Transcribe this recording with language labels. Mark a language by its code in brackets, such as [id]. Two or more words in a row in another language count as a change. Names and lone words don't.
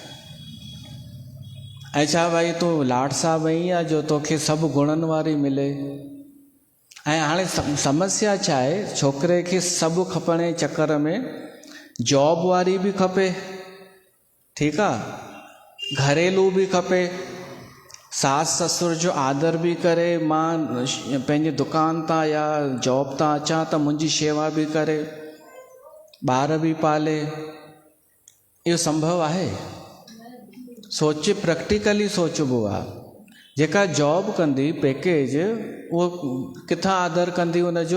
[sd] ऐं छा भाई तूं लाड साहब आई आहे जो तोखे सभु गुणनि वारी मिले। ऐं हाणे समस्या छा आहे, छोकिरे खे सभु खपण जे चकर में जॉब वारी बि खपे, ठीकु आहे, घरेलू बि खपे, सास ससुर जो आदर बि करे, मां पंहिंजे दुकान तां या जॉब तां अचां त मुंहिंजी शेवा बि करे, ॿार बि पाले। इहो संभव आहे? सोच, प्रैक्टिकली सोचबो आहे। जेका जॉब कंदी पैकेज, उहो किथां आदर कंदी उनजो?